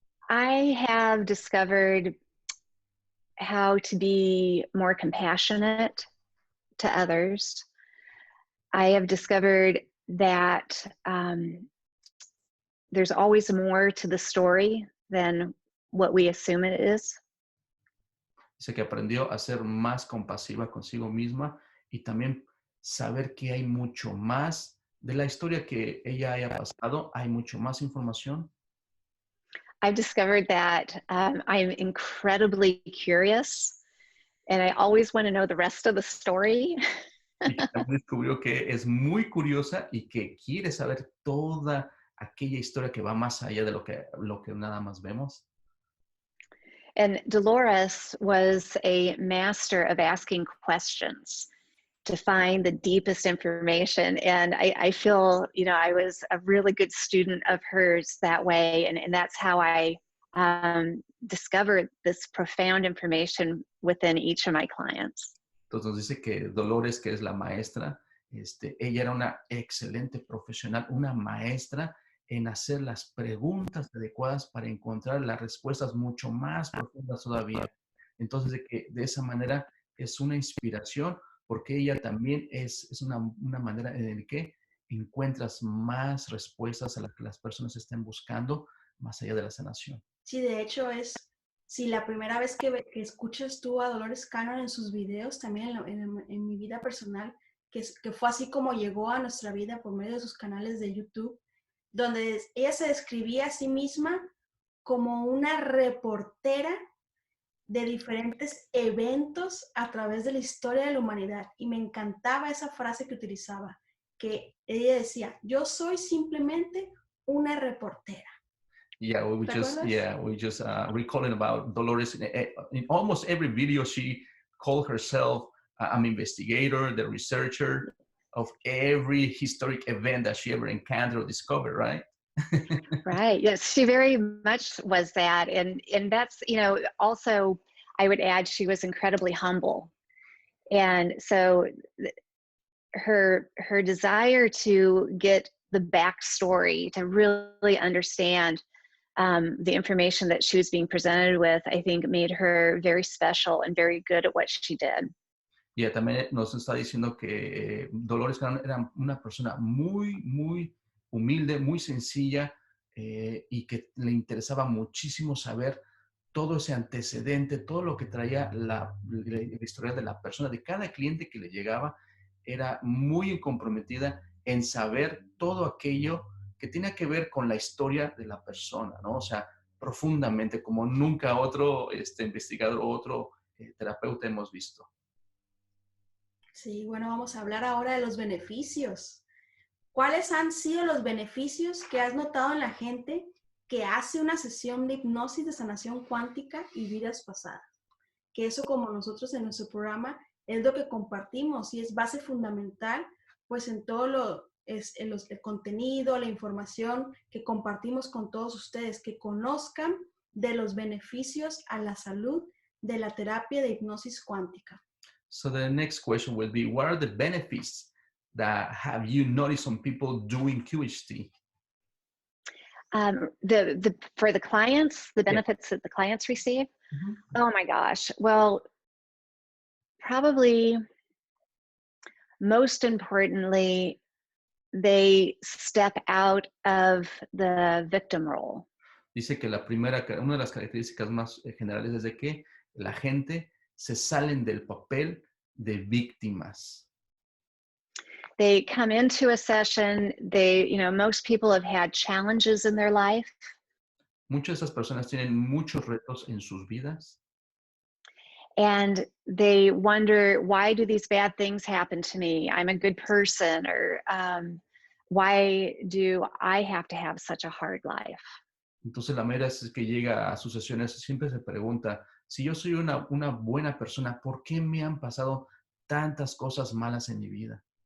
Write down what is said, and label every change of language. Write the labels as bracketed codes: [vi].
[en] I have discovered how to be more compassionate to others. I have discovered that there's always more to the story than what we assume it is. [es] Dice que aprendió a ser más compasiva consigo misma y también saber que hay mucho más de la historia que ella haya pasado, hay mucho más información. [en] I've discovered that I'm incredibly curious, and I always want to know the rest of the story. [es] Y también descubrió que es muy curiosa y que quiere saber toda aquella historia que va más allá de lo que nada más vemos. [en] And Dolores was a master of asking questions to find the deepest information. And I feel, I was a really good student of hers that way. And that's how I discovered this profound information within each of my clients. [es] Entonces dice que Dolores, que es la maestra, ella era una excelente profesional, una maestra en hacer las preguntas adecuadas para encontrar las respuestas mucho más profundas todavía. Entonces, de esa manera es una inspiración, porque ella también es una manera en la que encuentras más respuestas a las que las personas estén buscando más allá de la sanación. Sí, de hecho si la primera vez que escuchas tú a Dolores Cannon en sus videos, también en mi vida personal, que fue así como llegó a nuestra vida por medio de sus canales de YouTube, donde ella se describía a sí misma como una reportera de diferentes eventos a través de la historia de la humanidad. Y me encantaba esa frase que utilizaba. que ella decía, yo soy simplemente una reportera. [en] Yeah, we just recalling about Dolores. In almost every video, she called herself an investigator, the researcher of every historic event that she ever encountered or discovered, right? Right. Yes, she very much was that. And that's, also I would add she was incredibly humble. And so her desire to get the backstory, to really understand the information that she was being presented with, I think made her very special and very good at what she did. [es] Y también nos está diciendo que Dolores Cannon era una persona muy, muy humilde, muy sencilla, y que le interesaba muchísimo saber todo ese antecedente, todo lo que traía la historia de la persona, de cada cliente que le llegaba. Era muy comprometida en saber todo aquello que tenía que ver con la historia de la persona, ¿no? O sea, profundamente, como nunca otro investigador o otro terapeuta hemos visto. Sí, bueno, vamos a hablar ahora de los beneficios. ¿Cuáles han sido los beneficios que has notado en la gente que hace una sesión de hipnosis de sanación cuántica y vidas pasadas? Que eso, como nosotros en nuestro programa, es lo que compartimos y es base fundamental, pues en todo el contenido, la información que compartimos con todos ustedes, que conozcan de los beneficios a la salud de la terapia de hipnosis cuántica. [en] So the next question will be, what are the benefits that have you noticed on people doing QHT? For the clients, the benefits that the clients receive? Mm-hmm. Oh my gosh. Well, probably most importantly, they step out of the victim role. [es] Dice que una de las características más generales es de que la gente se salen del papel de víctimas. [en] They come into a session, most people have had challenges in their life. [es] Muchas de esas personas tienen muchos retos en sus vidas. [en] And they wonder, why do these bad things happen to me? I'm a good person, or why do I have to have such a hard life? [es] Entonces la mera es que llega a sus sesiones, siempre se pregunta, si yo soy una buena persona, ¿por qué me han pasado tantas cosas malas en mi vida?